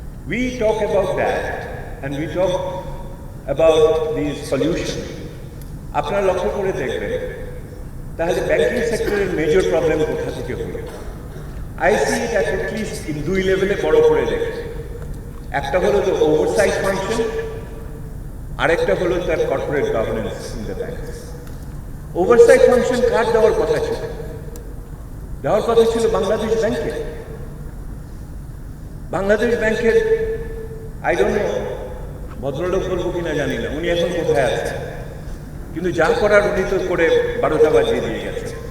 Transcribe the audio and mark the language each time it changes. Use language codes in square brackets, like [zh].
[en] We talk about that and we talk about these solutions. [bn] আপনারা লক্ষ্য করে দেখবেন, তাহলে ব্যাংকিং সেক্টরের মেজর প্রবলেম কোথা থেকে হলো? [en] I see it at least in [bn] দুই লেভেলে বড় করে দেখে। একটা হলো তো ওভারসাইট ফাংশন, আরেকটা হলো তার corporate governance [en] In the bank. [bn] Oversight function কার দেওয়ার কথা ছিল? দেওয়ার কথা ছিল বাংলাদেশ ব্যাংকের। বাংলাদেশ ব্যাংকের [en] I don't know, [bn] ভদ্রলোক বলবো কিনা জানি না, উনি এখন কোথায় আছেন, কিন্তু যা করার উনি তো করে 12টা বাজিয়ে দিয়ে গেছে।